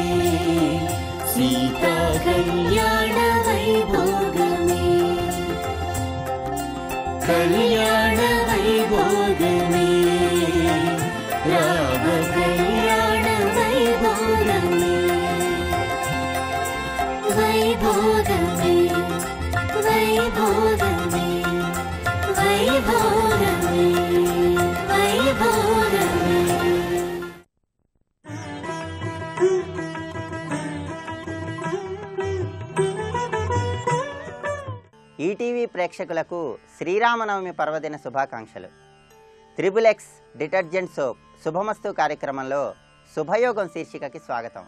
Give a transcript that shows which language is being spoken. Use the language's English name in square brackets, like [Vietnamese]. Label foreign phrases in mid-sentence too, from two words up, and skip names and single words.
[Telugu] సీతా కల్యాణ వైభోగమే కల్యాణ వైభోగమే రామ కల్యాణ వైభోగమే వైభోగమే వైభోగమే వైభోగమే వైభోగమే ఈటీవీ ప్రేక్షకులకు శ్రీరామనవమి పర్వదిన శుభాకాంక్షలు. త్రిబుల్ ఎక్స్ డిటర్జెంట్ సోప్ శుభమస్తు కార్యక్రమంలో శుభయోగం శీర్షికకి స్వాగతం.